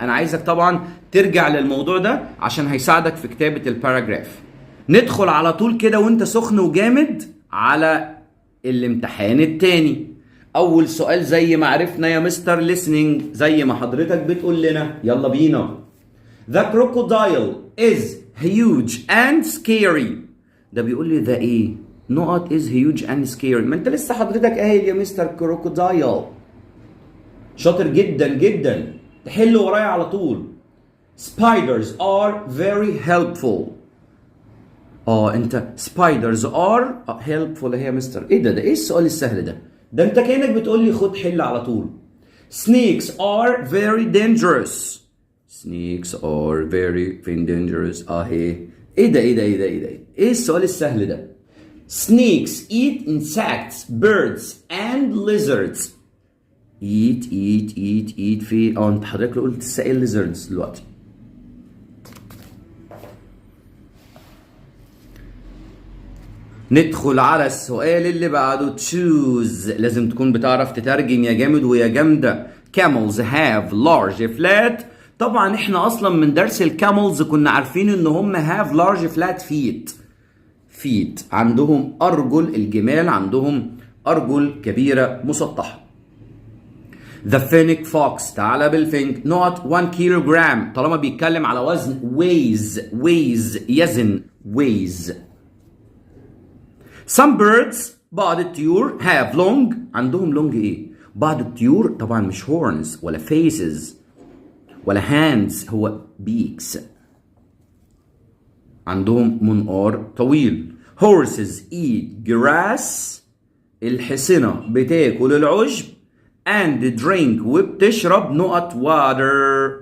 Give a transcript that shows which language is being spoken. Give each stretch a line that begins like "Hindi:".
Arabic: انا عايزك طبعا ترجع للموضوع ده عشان هيساعدك في كتابه الباراجراف. ندخل على طول كده وانت سخن وجامد على الامتحان التاني. اول سؤال زي ما عرفنا يا مستر listening، زي ما حضرتك بتقول لنا، يلا بينا.
English: The crocodile is huge and scary.
Arabic: ده بيقول لي ده ايه؟ نقط
English: is huge and scary.
Arabic: ما انت لسه حضرتك قايل يا مستر crocodile. شاطر جدا جدا، تحل ورايا على طول.
English: Spiders are very helpful.
Arabic: انت
English: spiders are helpful
Arabic: يا مستر. ايه ده ايه السؤال السهل ده؟ ده انت كأنك بتقول لي خد حل على طول.
English: Snakes are very dangerous. Snakes are very dangerous.
Arabic: اهي. ايه ده ايه السؤال السهل ده؟
English: Snakes eat insects, birds and lizards.
Arabic: eat في انت حضرتك قلت السائل lizards دلوقتي. ندخل على السؤال اللي بعده. choose. لازم تكون بتعرف تترجم يا جامد ويا جامدة.
English: camels have large flat.
Arabic: طبعا احنا اصلا من درس الكاملز كنا عارفين ان هم
English: have large flat feet.
Arabic: عندهم ارجل، الجمال عندهم ارجل كبيرة مسطحة.
English: The fennec fox.
Arabic: تعالى بالفنك.
English: not 1 kilogram.
Arabic: طالما بيتكلم على وزن weighs يزن weighs.
English: Some birds
Arabic: بعض الطيور
English: have long.
Arabic: عندهم long ايه؟ بعض الطيور طبعا مش horns ولا faces ولا hands، هو beaks. عندهم منقار طويل.
English: horses eat grass.
Arabic: الحصنة بتاكل العشب
English: and drink
Arabic: وبتشرب نقط water.